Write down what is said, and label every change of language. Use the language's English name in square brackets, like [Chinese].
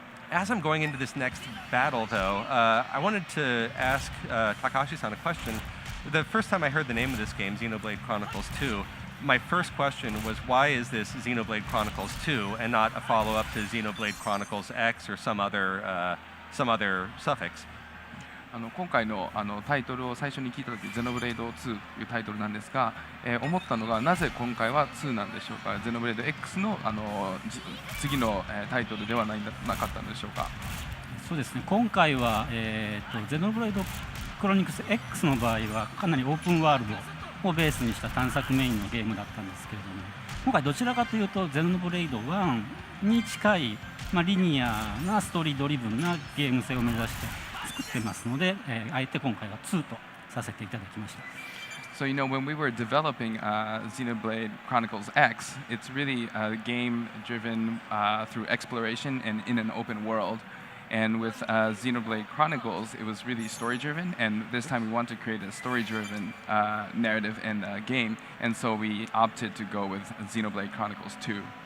[English] As I'm going into this next battle, though, I wanted to ask Takahashi-san a question. The first time I heard the name of this game, Xenoblade Chronicles 2, my first question was, why is this Xenoblade Chronicles 2 and not a follow-up to Xenoblade Chronicles X or some other suffix? [Japanese] 今回のタイトルを最初に聞いたとき、ゼノブレイド2というタイトルなんですが、思ったのが、なぜ今回は2なんでしょうか。ゼノブレイド X の次のタイトルではなかったのでしょうか。そうですね、今回は、ゼノブレイドクロニクス X の場合はかなりオープンワールドをベースにした探索メインのゲームだったんですけれども、今回どちらかというとゼノブレイド1に近い、リニアなストーリードリブンなゲーム性を目指して作ってますので、あえて今回は2とさせていただきました。 [English] So when we were developing Xenoblade Chronicles X, it's really a game driven through exploration and in an open world. And with Xenoblade Chronicles, it was really story-driven, and this time we want to create a story-driven narrative and game, and so we opted to go with Xenoblade Chronicles 2.